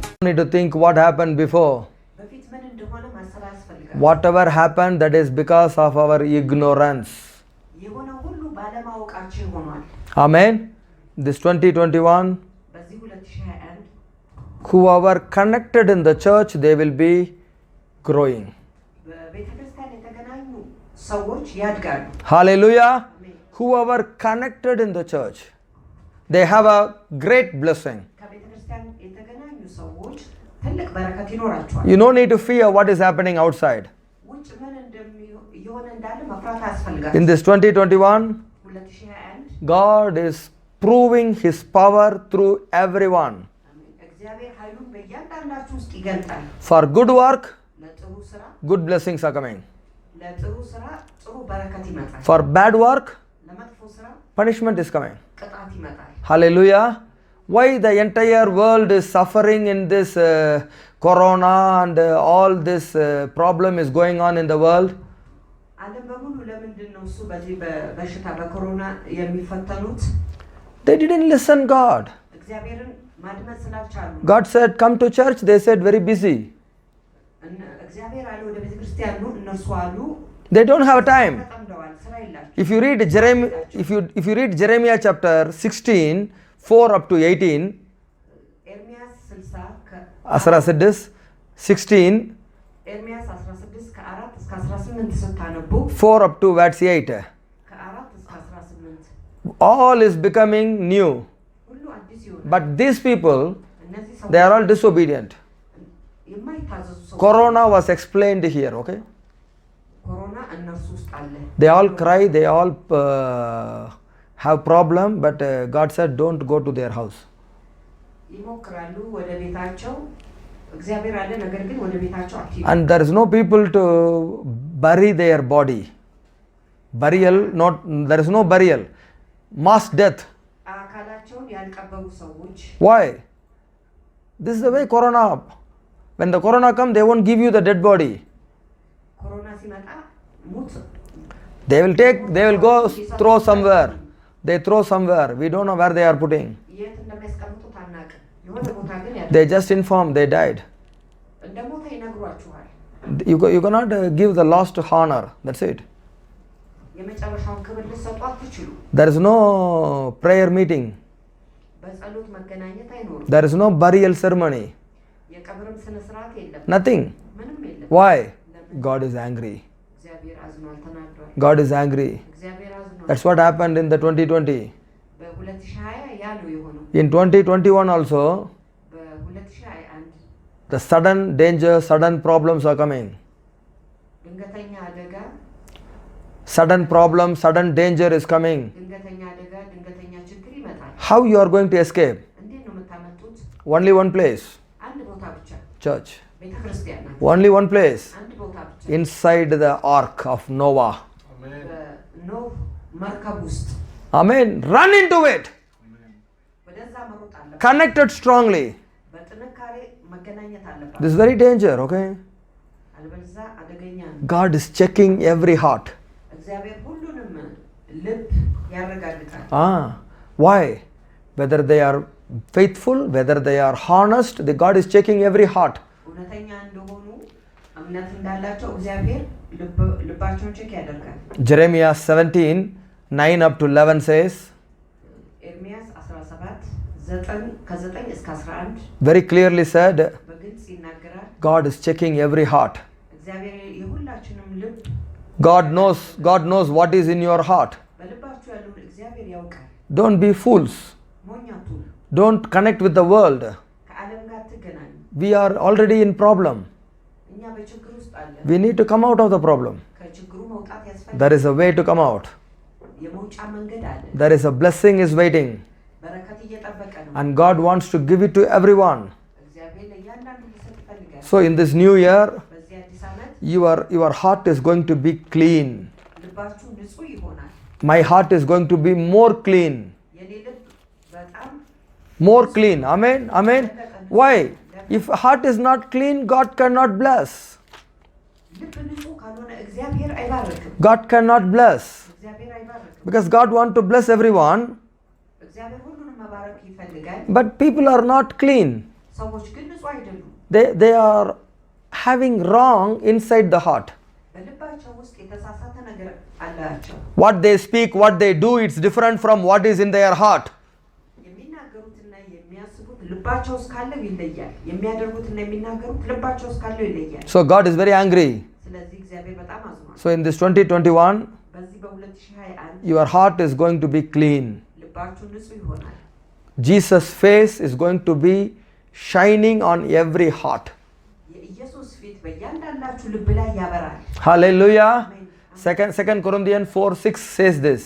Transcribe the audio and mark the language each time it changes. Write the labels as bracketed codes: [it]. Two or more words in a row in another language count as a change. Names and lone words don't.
[en] need to think what happened before. [am] በፊት ምን እንደሆነ ማሰብ ያስፈልጋል። [en] Whatever happened, that is because of our ignorance. [am] የሆነ ሁሉ ባለማወቃችን ሆኗል። [en] Amen. This 2021, [am] በዚህ 2021 [en] whoever connected in the church, they will be growing. [am] በቤተክርስቲያን የተገናኙ ሰዎች ያድጋሉ። [en] Hallelujah. [am] አሜን። [en] Whoever connected in the church, they have a great blessing. [am] ከቤተክርስቲያን የተገናኙ ሰዎች ትልቅ በረከት ይኖራቸዋል። [en] You don't need to fear what is happening outside. [am] ውጭ ምን እየሆነ እንዳለ መፍራት አያስፈልጋል። [en] In this 2021, [am] 2021 [en] God is proving His power through everyone. [am] እግዚአብሔር ኃይሉን በእያንዳንዳችሁ ውስጥ ይገልጣል። [en] For good work, [am] ለጥሩ ስራ [en] good blessings are coming. [am] ለጥሩ ስራ ጥሩ በረከት ይመጣል። [en] For bad work, [am] ለመጥፎ ስራ [en] punishment is coming. [am] ቅጣት ይመጣል። [en] Hallelujah. Why the entire world is suffering in this corona and all this problem is going on in the world? [am] ዓለም በሙሉ ለምንድን ነው እሱ በዚህ በሽታ በኮሮና የሚፈተኑት? [en] They didn't listen God. [am] እግዚአብሔርን ማድመጥ ስላልቻሉ። [en] God said, come to church. They said, very busy. [am] እግዚአብሔር አለ ወደ ቤተክርስቲያን ነው፣ እነርሱ አሉ [en] They don't have time. [am] ተጠምደዋል፣ ስራ የላቸውም። [en] If you read Jeremiah chapter 16, 4 up to 18, [am] ኤርምያስ 60 16, ኤርምያስ 16 ከ4 እስከ 18 ስታነቡ [en] 4 up to verse 8, [am] ከ4 እስከ 18 [en] all is becoming new. [am] ሁሉ አዲስ ይሆናል። [en] But these people, [am] እነዚህ [en] they [am] ሰዎች [en] are all disobedient. [am] የማይታዘዙ ሰዎች [en] Corona was explained here, okay? [am] ኮሮና እነርሱ ውስጥ አለ። [en] They all cry, they all have problem, but God said, don't go to their house. [am] ይሞክራሉ ወደ ቤታቸው፣ እግዚአብሔር አለ ነገር ግን ወደ ቤታቸው አትሂዱ። [en] And there is no people to bury their body. Burial, there is no burial. Mass death. [am] አካላቸውን ያልቀበሩ ሰዎች [en] Why? This is the way corona. When the corona comes, they won't give you the dead body. [am] ኮሮና ሲመጣ ሙት [en] They will go throw somewhere. They throw somewhere. We don't know where they are putting. [am] የት እንደሚያስቀምጡት አናውቅም። የሆነ ቦታ ግን [en] They just inform they died. [am] እንደሞተ ይነግሯችኋል። [en] You cannot give the last honor. That's it. [am] የመጨረሻውን ክብር ልትሰጡ አትችሉ። [en] There is no prayer meeting. [am] በጸሎት መገናኘት አይኖርም። [en] There is no burial ceremony. [am] የቀብርም ስነ ስርዓት የለም። [en] Nothing. [am] ምንም የለም። [en] Why? God is angry. [am] እግዚአብሔር አዝኗል፣ ተናዷል። [en] God is angry. [am] እግዚአብሔር አዝኗል። [en] That's what happened in the 2020. [am] በ2020 ያ ነው የሆነው። [en] In 2021 also, [am] በ2021 [en] the sudden danger, sudden problems are coming. [am] ድንገተኛ አደጋ [en] Sudden problem, sudden danger is coming. [am] ድንገተኛ አደጋ ድንገተኛ ችግር ይመጣል። [en] How you are going to escape? [am] እንዴት ነው የምታመጡት? [en] Only one place. [am] አንድ ቦታ ብቻ [en] Church. [am] ቤተክርስቲያን ናት። [en] Only one place. [am] አንድ ቦታ ብቻ [en] Inside the ark of Noah. [am] በኖህ መርከብ ውስጥ [en] Amen. Run into it. [am] ወደዛ መሮጥ አለበት። [en] Connected strongly. [am] በጥንካሬ መገናኘት አለበት። [en] This is very danger, okay? [am] አለበለዚያ አደገኛ ነው። [en] God is checking every heart. [am] እግዚአብሔር ሁሉንም ልብ ያረጋግጣል። [en] Why? Whether they are faithful, whether they are honest, the God is checking every heart. [am] እውነተኛ እንደሆኑ እምነት እንዳላቸው እግዚአብሔር ልባቸውን ቼክ ያደርጋል። [en] Jeremiah 17, 9 up to 11 says, [am] ኤርምያስ 17 9 እስከ 11 [en] very clearly said, [am] በግልጽ ይናገራል። [en] God is checking every heart. [am] እግዚአብሔር የሁላችንም ልብ [en] God knows what is in your heart. [am] በልባችሁ ያለውን እግዚአብሔር ያውቃል። [en] Don't be fools. [am] ሞኝ አትሁኑ። [en] Don't connect with the world. [am] ከዓለም ጋር አትገናኙ። [en] We are already in problem. [am] እኛ በችግር ውስጥ አለን። [en] We need to come out of the problem. [am] ከችግሩ መውጣት ያስፈልጋል። [en] There is a way to come out. [am] የመውጫ መንገድ አለ። [en] There is a blessing is waiting. [am] በረከት እየጠበቀ ነው። [en] And God wants to give it to everyone. [am] እግዚአብሔር ለእያንዳንዱ ሊሰጥ ይፈልጋል። [en] So in this new year, [am] በዚህ አዲስ ዓመት [en] your heart is going to be clean. [am] ልባችሁ ንጹህ ይሆናል። [en] My heart is going to be more clean. [am] የኔ ልብ በጣም [en] More clean. Amen. Amen. Why? If heart is not clean, God cannot bless. [am] ልብ ንጹህ ካልሆነ እግዚአብሔር አይባርክም። [en] God cannot bless. [am] እግዚአብሔር አይባርክም። [en] Because God wants to bless everyone, [am] እግዚአብሔር ሁሉንም መባረክ ይፈልጋል። [en] but people are not clean. [am] ሰዎች ግን ንጹህ አይደሉም። [en] they are having wrong inside the heart. [am] በልባቸው ውስጥ የተሳሳተ ነገር አላቸው። [en] What they speak, what they do, it's different from what is in their heart. [am] የሚናገሩትና የሚያስቡት ልባቸው ውስጥ ካለው ይለያል። የሚያደርጉትና የሚናገሩት ልባቸው ውስጥ ካለው ይለያል። [en] So God is very angry. [am] ስለዚህ እግዚአብሔር በጣም አዝኗል። [en] So in this 2021, [am] በዚህ በ2021 [en] your heart is going to be clean. [am] ልባችሁ ንጹህ ይሆናል። [en] Jesus' face is going to be shining on every heart. [am] የኢየሱስ ፊት በእያንዳንዳችሁ ልብ ላይ ያበራል። [en] Hallelujah. [am] አሜን። [en] Second Corinthians 4:6 says this.